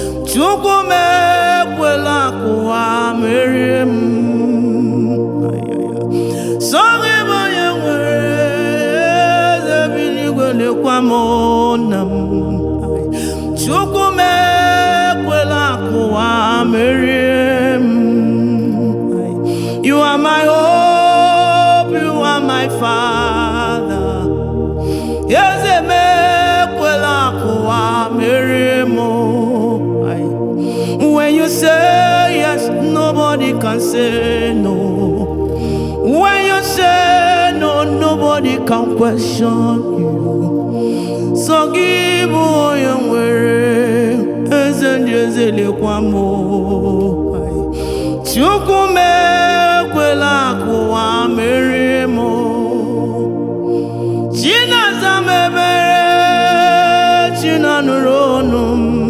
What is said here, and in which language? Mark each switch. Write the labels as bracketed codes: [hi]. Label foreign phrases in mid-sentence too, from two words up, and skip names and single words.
[ig] Chukwu m ekwela ka ụwa merie m. Ai, ai, ai. Sọ gị bụ onye nwere, Eze bi n'igwe lekwa m, nna m. Ai. Chukwu m ekwela ka ụwa merie m. Ai. [en] You are my hope, you are my father. [ig] Eze m ekwela ka ụwa merie m. Ai. [en] When you say yes, nobody can say no. When you say no, nobody can question you. [ig] Sọ gị bụ onye nwere, Eze ndị eze lekwa m. Ai. Chukwu m ekwela ka ụwa merie m. Chi na-aza m ebere, Chi na-anụrụ ọnụ m.